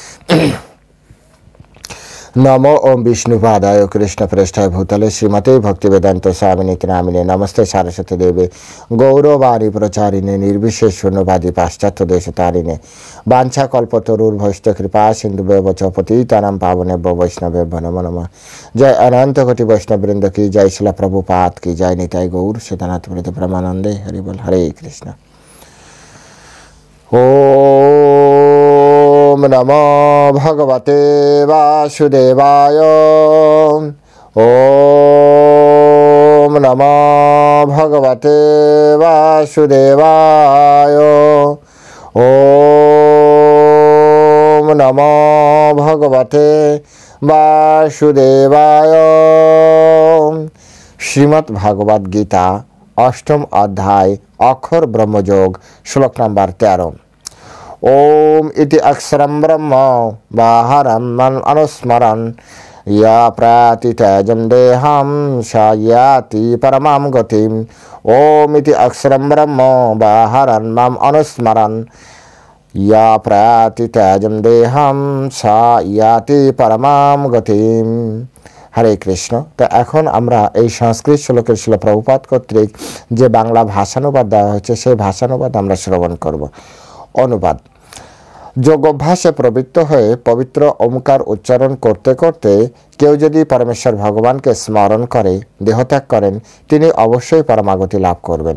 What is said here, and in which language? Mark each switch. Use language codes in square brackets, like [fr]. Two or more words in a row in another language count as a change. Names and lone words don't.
[sa] নমো ওম বিষ্ণুপাদায় কৃষ্ণপ্রেষ্ঠায় ভূতলে শ্রীমতে ভক্তিবেদান্ত স্বামিনী নামিনে নমস্তে সারস্বতী দেবে গৌরবাণী প্রচারিণে নির্বিশেষ শূন্যবাদী পাশ্চাত্য দেশতারিণে বাঞ্ছা কল্পতরুর্ভৈষ্ঠ কৃপা সিন্ধুবেব চ পতিতানাং পাবনেভ্য বৈষ্ণবেভ্যো নমো নমঃ। [bn] জয় অনন্ত কোটি বৈষ্ণববৃন্দ কি, জয় শিলা প্রভুপাদ কি, জয় নিতাই গৌর সীতানাথ প্রীতি প্রেমানন্দে হরি বল। [sa] হরে কৃষ্ণ। ওম নমো ভগবতে বাসুদেবায়। ওম নমো ভগবতে বাসুদেবায়। ওম নমো ভগবতে বাসুদেবায়। [bn] শ্রীমদ্ ভাগবত গীতা অষ্টম অধ্যায় অক্ষর ব্রহ্মযোগ শ্লোক নাম্বার 13। [sa] ओम इति अक्षरं ब्रह्म बाहरं मन अनुस्मरन् या प्रातित्यजं देहं स याति परमां गतिम्। ओम इति अक्षरं ब्रह्म बाहरं मम अनुस्मरन् या प्रातित्यजं देहं स याति परमां गतिम्। [bn] হরে কৃষ্ণ। তো এখন আমরা এই সংস্কৃত শ্লোকের শিল প্রভুপাদ কর্তৃক যে বাংলা ভাষানুবাদ দেওয়া হয়েছে সেই ভাষানুবাদ আমরা শ্রবণ করব। অনুবাদ: যোগাভ্যাসে প্রবৃত্ত হয়ে পবিত্র ওমকার উচ্চারণ করতে করতে কেউ যদি পরমেশ্বর ভগবানকে স্মরণ করে দেহত্যাগ করেন, তিনি অবশ্যই পরমাগতি লাভ করবেন।